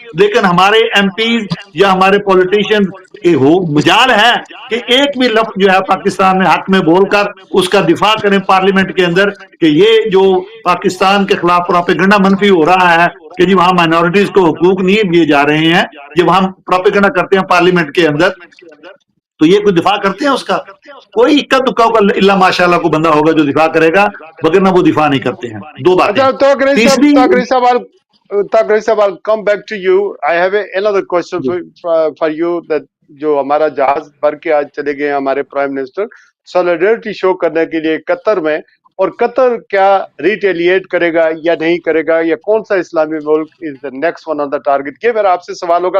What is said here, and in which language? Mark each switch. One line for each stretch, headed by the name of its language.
Urdu: لیکن ہمارے M Ps یا ہمارے پولیٹیشین مجال ہے کہ ایک بھی لفظ جو ہے پاکستان میں حق میں بول کر اس کا دفاع کریں پارلیمنٹ کے اندر کہ یہ جو پاکستان کے خلاف پروپیگنڈا منفی ہو رہا ہے کہ جی وہاں مائنورٹیز کو حقوق نہیں دیے جا رہے ہیں، جب ہم پروپیگنڈا کرتے ہیں پارلیمنٹ کے اندر تو یہ کوئی دفاع کرتے ہیں اس کا؟ کوئی اکا دکا اللہ ماشاء اللہ کو بندہ ہوگا جو دفاع کرے گا، وگرنہ وہ دفاع نہیں کرتے ہیں. دو باتیں. تیسری
English: Taqriri sahab, I'll come back to you. I have another question for you that
Urdu: جو ہمارا جہاز بھر کے آج چلے گئے ہیں ہمارے پرائم منسٹر سولیڈرٹی شو کرنے کے لیے قطر میں، اور قطر کیا ریٹیلیٹ کرے گا یا نہیں کرے گا، یا کون سا اسلامی ملک
English: Is the next one on the target?
Urdu: یہ میرا آپ سے سوال ہوگا.